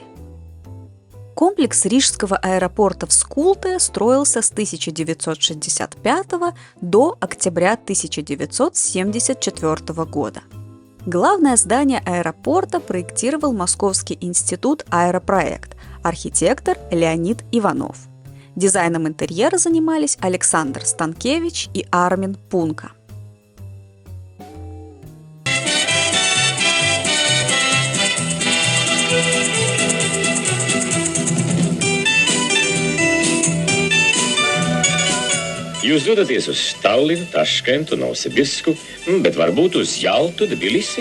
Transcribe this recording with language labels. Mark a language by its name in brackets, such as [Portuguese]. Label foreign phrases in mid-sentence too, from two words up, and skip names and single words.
[Russian] Комплекс Рижского аэропорта в Скулте строился с 1965 до октября 1974 года. Главное здание аэропорта проектировал Московский институт «Аэропроект», архитектор Леонид Иванов. Дизайном интерьера занимались Александр Станкевич и Армин Пунка. [Latvian] Jūs dodaties uz Tallinu, Taškentu, Novosibisku, bet varbūt uz Jaltu, Tbilisi.